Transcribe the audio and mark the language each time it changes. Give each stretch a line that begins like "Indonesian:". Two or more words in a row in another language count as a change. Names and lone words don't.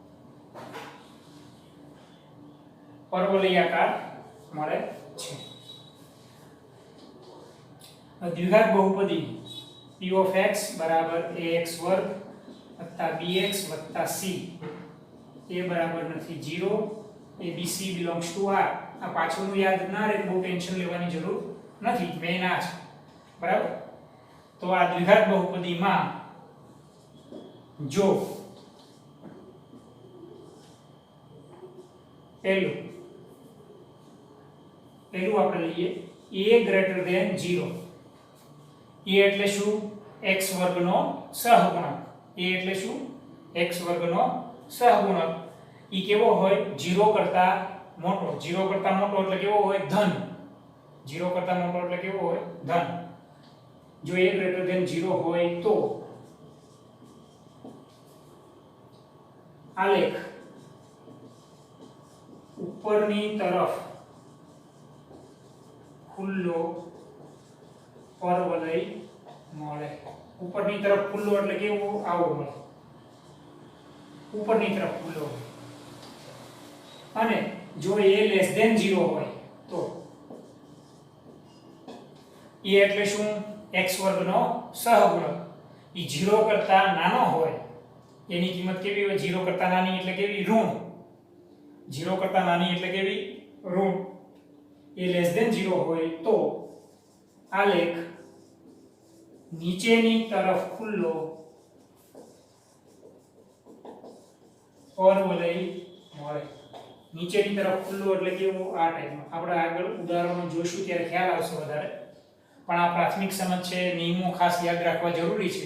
Gujarati: પરવલયાકાર મળે છે. દ્વિઘાત બહુપદી
English: p of x
Gujarati: બરાબર ax વર્ગ વત્તા bx વત્તા c, a બરાબર નથી 0, abc
English: belongs to r.
Gujarati: આ પાછળનું યાદ ના રહે, બહુ ટેન્શન લેવાની જરૂર નથી, મેઈન આ છે બરાબર. તો આ દ્વિઘાત બહુપદીમાં જો પહેલું આપણે લઈએ a
English: greater than
Gujarati: 0. a એટલે શું? x વર્ગનો સહગુણક. a એટલે શું? x વર્ગનો સહગુણક. ઈ કેવો હોય? 0 કરતા મોટો. 0 કરતા મોટો એટલે કેવો હોય? ધન. 0 કરતા મોટો એટલે કેવો હોય? ધન. જો a
English: greater than
Gujarati: 0 હોય તો આલેખ ઉપરની તરફ ખુલ્લો પરવલય મળે. ઉપરની તરફ ખુલ્લો એટલે કેવો? આવો મળે, ઉપરની તરફ ખુલ્લો. અને જો a
English: less than
Gujarati: 0 હોય તો a એટલે શું? x વર્ગનો સહગુણક. ઈ 0 કરતા નાનો હોય, એની કિંમત કેવી હોય? 0 કરતા નાની એટલે કેવી? ઋણ. 0 કરતા નાની એટલે કેવી? ઋણ. a
English: less than
Gujarati: 0 હોય તો આલેખ નીચેની તરફ ખુલ્લો પરવલય મળે. નીચેની તરફ ખુલ્લો એટલે કેવો? આ ટાઈપનો. આપણે આગળ ઉદાહરણો જોઈશું ત્યારે ખ્યાલ આવશે વધારે, પણ આ પ્રાથમિક સમજ છે, નિયમો ખાસ યાદ રાખવા જરૂરી છે.